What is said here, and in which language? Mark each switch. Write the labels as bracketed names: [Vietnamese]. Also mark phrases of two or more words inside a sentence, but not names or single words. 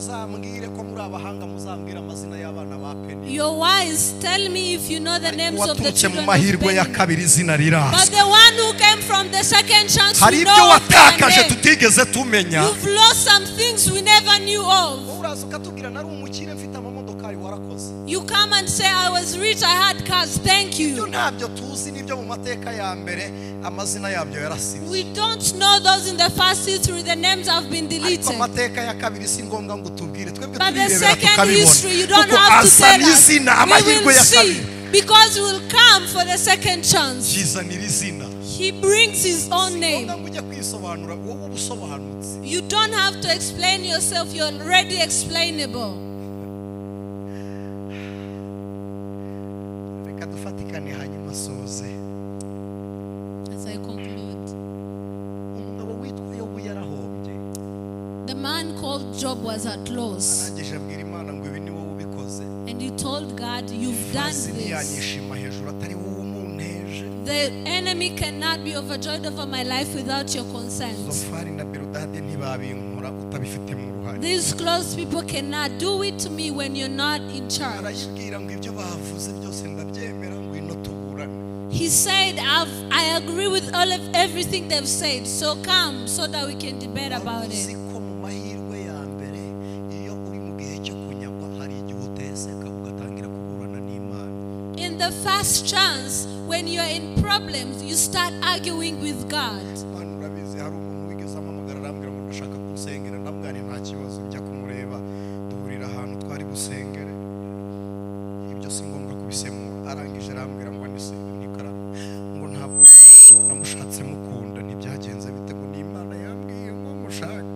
[English] Your wise, tell me if you know the names of the children of Penina. But the one who came from the second chance, we know of their name. You've lost some things we never knew of. [Kinyarwanda] ntwari warakoze. [English] You come and say, I was rich, I had cars, thank [Kinyarwanda] Ibyo [English] you. [Kinyarwanda] ntabyo tuzi nibyo mu mateka ya mbere amazina yabyo yarasibye. [English] We don't know those in the first history, the names have been [Kinyarwanda] Ariko [English] deleted. [Kinyarwanda] amateka ya kabiri si ngombwa ngo tubwire, twebwe [English] But the [Kinyarwanda] tubirebera [English] second history, you don't [Kinyarwanda] Kuko [English] have to [Kinyarwanda] asa [English] tell us. [Kinyarwanda] n'izina [English] We [Kinyarwanda] amahirwe [English] will [Kinyarwanda] ya [English] see, [Kinyarwanda] kabiri. [English] because we will come for the second chance. [Kinyarwanda] Kizanira izina. [English] He brings his own name. [Kinyarwanda] Ngombwa ngo ujye kwisobanura wowe ubusobanutse. [English] You don't have to explain yourself, you're already explainable. [Kinyarwanda] Reka dufatikane hanyuma soze. [English] As I conclude, [Kinyarwanda] Umugabo witwa Yobu yarahombye. [English] the man called Job was at loss. [Kinyarwanda] Arangije abwira Imana ngo ibi ni wowe ubikoze. [English] And he told God, you've done [Kinyarwanda] Fazi [English] this. [Kinyarwanda] ntiyanyishima hejuru atari wowe umunteje. [English] The enemy cannot be overjoyed over my life without your consent. [Kinyarwanda] Zofari na Berudade ntibabinkora utabifitemo uruhare. [English] These close people cannot do it to me when you're not in charge. [Kinyarwanda] Arayibwira ngo ibyo bavuze byose ndabyemera ngo ino tuburane. [English] He said, I agree with everything they've said, so come so that we can debate about [Kinyarwanda] Uzi [English] it. [Kinyarwanda] ko mu mahirwe ya mbere iyo uri mu gihe cyo kunyagwa hari igihe uteseka ugatangira kuburana n'Imana. [English] In the first chance, when you're in problems, you start arguing with God. [Kinyarwanda] Imana urabizi hari umuntu wigeze ampamagara arambwira ngo ndashaka kunsengera ndabwira nta kibazo njya kumureba duhurira ahantu twari busengere. Ibyo si ngombwa kubisemura. Arangije arambwira ngo Anicet ngo ntabwo namushatse mukunda ntibyagenze bite ngo n'Imana yambwiye ngo mushake.